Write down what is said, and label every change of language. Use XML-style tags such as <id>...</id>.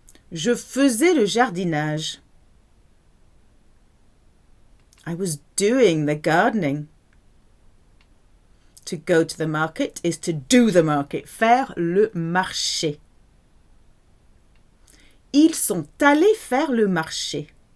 <fr>Je faisais le jardinage.</fr> <en>I was doing the gardening. To go to the market is to do the market.</en> <fr>Faire le marché. Ils sont allés faire le marché.</fr>